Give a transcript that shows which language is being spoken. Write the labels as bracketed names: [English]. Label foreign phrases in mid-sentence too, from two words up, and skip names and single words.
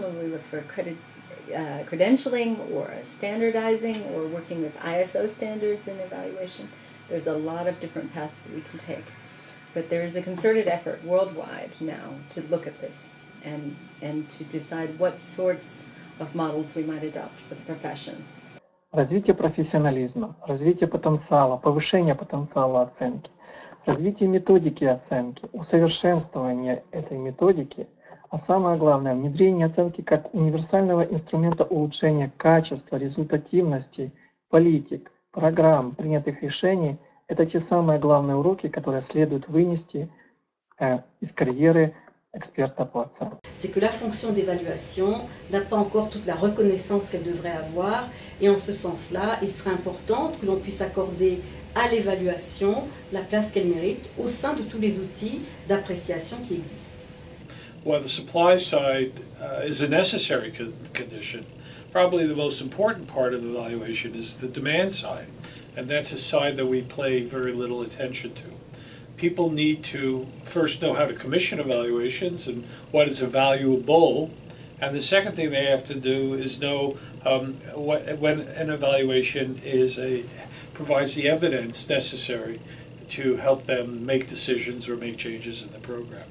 [English] Will we look for credentialing or standardizing or working with ISO standards in evaluation? There's a lot of different paths that we can take. But there is a concerted effort worldwide now to look at this and to decide what sorts of models we might adopt for the profession. [Russian] Развитие профессионализма, развитие потенциала, повышение потенциала оценки, развитие методики оценки, усовершенствование этой методики, а самое главное, внедрение оценки как универсального инструмента улучшения качества, результативности, политик, программ, принятых решений – это те самые главные уроки, которые следует вынести из карьеры experta по оценке. [French] C'est que la fonction d'évaluation n'a pas encore toute la reconnaissance qu'elle devrait avoir, et en ce sens-là, il serait important que l'on puisse accorder à l'évaluation la place qu'elle mérite au sein de tous les outils d'appréciation qui existent. [English] While the supply side is a necessary condition, probably the most important part of evaluation is the demand side, and that's a side that we pay very little attention to. People need to first know how to commission evaluations and what is evaluable, and the second thing they have to do is know when an evaluation provides the evidence necessary to help them make decisions or make changes in the program.